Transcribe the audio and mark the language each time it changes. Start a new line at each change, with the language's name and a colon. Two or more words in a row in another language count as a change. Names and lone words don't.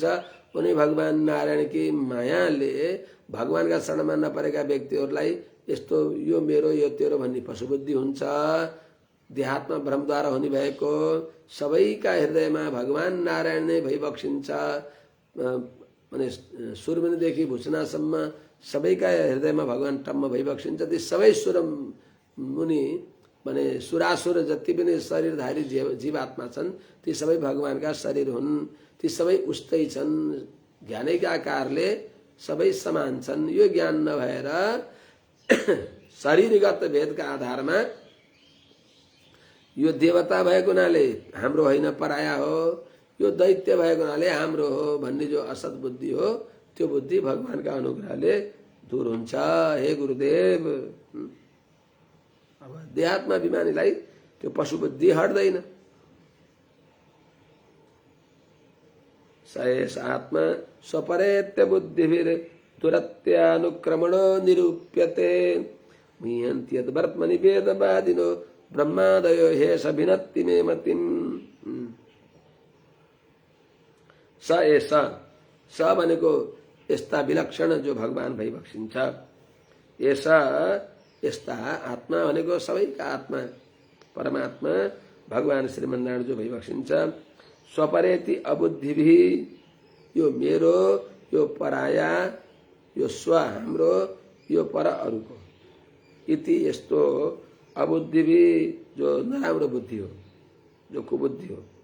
Nepali: उनी भगवान नारायणकी मायाले भगवानका शरणमा नपरेका व्यक्तिहरूलाई यस्तो यो मेरो यो तेरो भन्ने पशुबुद्धि हुन्छ। देहात्मा भ्रमद्वारा हुने भएको सबैका हृदयमा भगवान नारायण नै भइबक्सिन्छ। माने सुरमुनिदेखि भुसनासम्म सबैका हृदयमा भगवान टम्म भइबक्सिन्छ। ती सबै सुर मुनि माने सुरासुर जति पनि शरीरधारी जीवात्मा छन्, ती सबै भगवानका शरीर हुन्। ती सबै उस्तै छन्, ज्ञानैका आकारले सबै समान छन्। यो ज्ञान नभएर शरीरगत भेदका आधारमा यो देवता भएको हुनाले हाम्रो होइन पराया हो, यो दैत्य भएको हुनाले हाम्रो हो भन्ने जो असत बुद्धि हो त्यो बुद्धि भगवानका अनुग्रहले दूर हुन्छ। हे गुरुदेव, अब देहात्मा अभिमानीलाई त्यो पशु बुद्धि हट्दैन।
Sanskrit: सएष आत्मा स्वपरेत्य बुद्धिभिर दुरत्यानुक्रमणो निरूप्यते मुह्यन्ति यद्वर्त्मनि वेदवादिनो ब्रह्मादयो हे सभिनत्ति मे मतिम्।
Nepali: स एष, स भनेको यस्ता विलक्षण जो भगवान भइबक्सिन्छ। एष यस्ता आत्मा भनेको सबैका आत्मा परमात्मा भगवान श्रीमन्नारायण जो भइबक्सिन्छ।
Sanskrit: स्वपरेति अबुद्धिभि,
Nepali: यो मेरो, यो पराया, यो स्व हाम्रो, यो पर अरूको, इति यस्तो अबुद्धिभि जो नराम्रो बुद्धि हो, जो कुबुद्धि हो,